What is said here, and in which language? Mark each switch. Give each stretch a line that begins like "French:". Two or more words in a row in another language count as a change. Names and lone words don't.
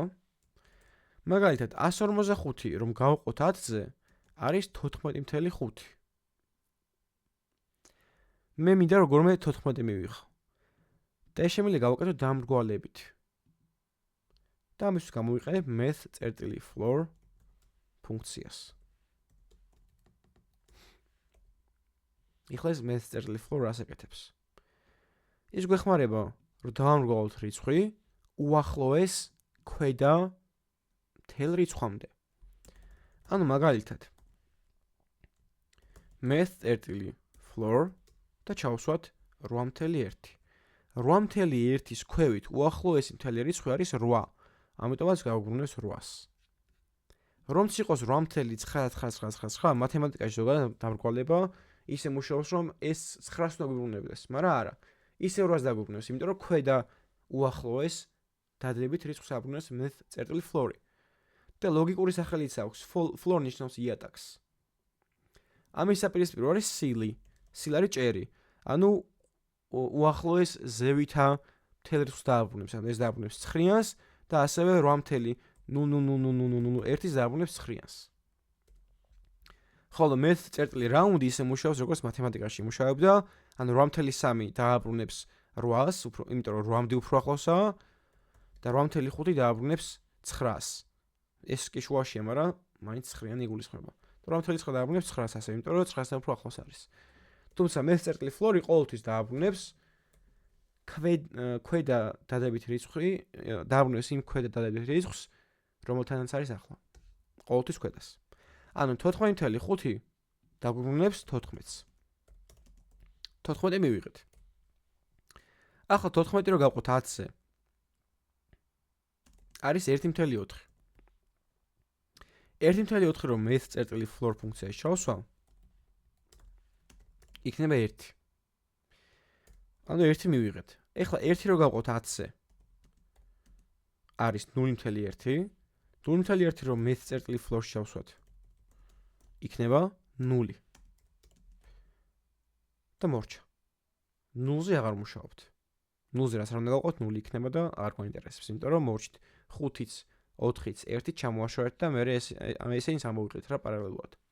Georgian: მაგალითად 155 რომ გავყოთ 10-ზე არის 14.5. მე მინდა როგორმე 14 მივიღო. და ეს შემიძლია გავაკეთო დამრგვალებით. და ამისთვის გამოვიყენებ math.floor ფუნქციას. ეხლა ეს math.floor რას აკეთებს? ის გვეხმარება რომ დავამრგვალოთ რიცხვი უახლოეს ქვედა მთელ რიცხვამდე. ანუ მაგალითად math.floor და ჩავსვათ 8.1. 8.1-ის ქვევით უახლოესი მთელი რიცხვი არის 8. ამიტომაც გავუბრუნებს 8-ს. რომც იყოს 8.99999, მათემატიკაში ზოგადად დამრგვალება ისე მუშაობს, რომ ეს 9-ს უნდა გვიბრუნებდეს, მაგრამ არა. ისე 8-ს დაგვიბრუნებს, იმიტომ რომ ქვედა უახლოეს დადებით რიცხვს აბრუნებს math.floor. და ლოგიკური სახელიც აქვს, floor ნიშნავს იატაკს. ამის საპირისპირო არის სილი. სილი არის ჭერი. ანუ უახლოეს ზევითა მთელ რიცხვს დააბრუნებს, ანუ ეს დააბრუნებს 9-ს და ასევე 8.0000001-ის დააბრუნებს 9-ს. ხოლო math.round ისე მუშაობს, როგორც მათემატიკაში მუშაობდა, ანუ 8.3 დააბრუნებს 8-ს, იმიტომ რომ 8-მდე უფრო ახლოსაა და 8.5 დააბრუნებს 9-ს. ეს კი შუაშია, მაგრამ მაინც 9-იანი იგულისხმება. 8.9 დააბრუნებს 9-ს ასე, იმიტომ რომ 9-სთან უფრო ახლოს არის. თუმცა math.floor ყოველთვის დააბრუნებს ქვედა დადებით რიცხვი, დააბრუნებს იმ ქვედა დადებით რიცხვს, რომელთანაც არის ახლა. ყოველთვის ქვედას. ანუ 14.5 დააბრუნებს 14-ს. 14 მივიღეთ. ახლა 14 რო გავყოთ 10-ზე. არის 1.4. 1.4 რომ math.floor ფუნქციაში ჩავსვამ, იქნება 1. ანუ 1 მივიღეთ. ეხლა 1 რო გავყოთ 10-ზე. არის 0.1. 0.1 რომ math.floor-ში ჩავსვათ, იქნება 0. და მორჩა. 0-ზე აღარ მუშაობთ. 0-ზე რას არ უნდა გავყოთ, 0 იქნება და არ გვაინტერესებს, იმიტომ რომ მორჩით 5-იც, 4-იც, 1-ით ჩამოვაშორეთ და მე ესენიც ამოვიყრით რა პარალელურად.